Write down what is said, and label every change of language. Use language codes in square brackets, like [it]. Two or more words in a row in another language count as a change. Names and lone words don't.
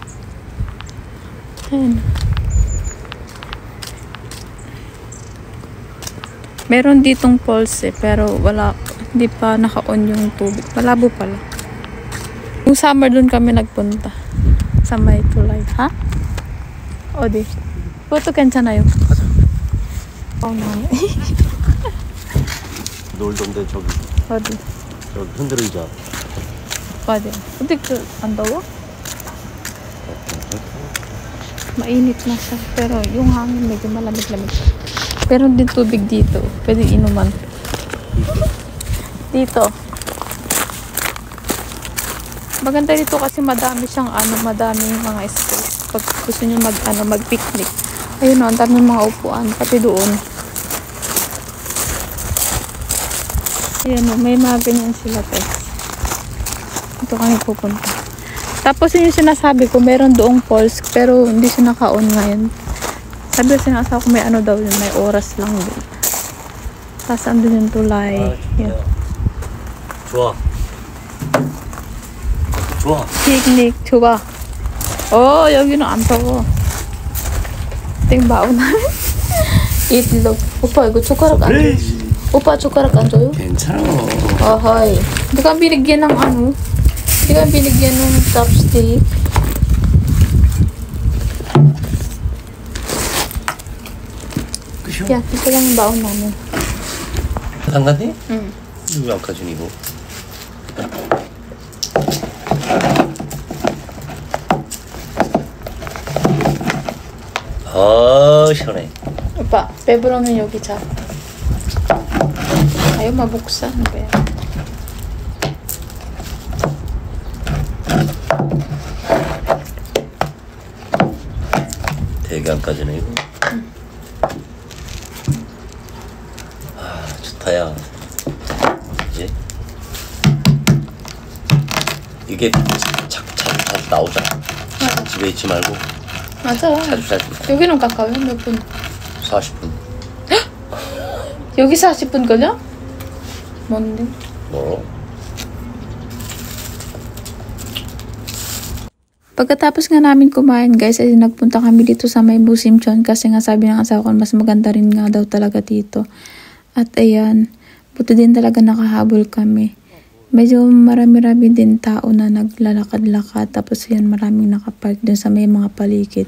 [tl] Ayan. Meron ditong pulse pero wala, hindi pa naka-on yung tubig. Malabo pala. Yung summer dun kami nagpunta. Sa may tulay. Ha? [ko] 어디? 그것도 괜찮아요. 가자. 나네. 놀던데 저기. 어디? 저기 흔들의자. 맞아. 근데 안 더워? [tl] Mainit na siya. Pero yung hangin medyo malamig-lamig. Pero din tubig dito. Pwede inuman. Dito. Maganda dito kasi madami siyang madaming mga space. Pag gusto niyo mag-picnic. Ayun o, ang daming mga upuan. Pati doon. Ayan o, may mga ganyan sila Ito kami pupunta. Tapos yun yung sinasabi ko, meron doong falls, pero hindi siya naka-on ngayon. Sabi ko sinasabi ko, may daw yun, may oras lang din. Tapos andun yung tulay. Yan. [ko] 좋아. 좋아. Picnic, 좋아. 여기는 안 더워. 땡 바오나. 이틀로. 오빠 이거 젓가락 안 줘? 오빠 젓가락 안 줘요? 괜찮아. [tl] Hi. Hindi ka binigyan ng Hindi ka binigyan ng chopstick. [ko] 그죠? 야, [tl] ito lang yung baon namin. [ko] 상관해? 응. 이거 아까 준 이거. 시원해. 오빠, 배부르면 여기 자. [tl] Ayaw mabuksan. [ko] 대강까지는 이거. 좋다야. 이제 이게 자주 나오잖아. 맞아. 집에 있지 말고. 맞아. 자주. 여기는 가까워요? 몇 분? 40분. 여기 40분 걸려? 뭔데? 멀어. [tl] Pagkatapos nga namin kumain guys, ay nagpunta kami dito sa may Musimchon kasi nga sabi ng asawa ko mas maganda rin nga daw talaga dito. At ayan, buti din talaga nakahabol kami. Medyo marami-rami din tao na naglalakad-lakad tapos yan maraming nakapark din sa may mga paligid.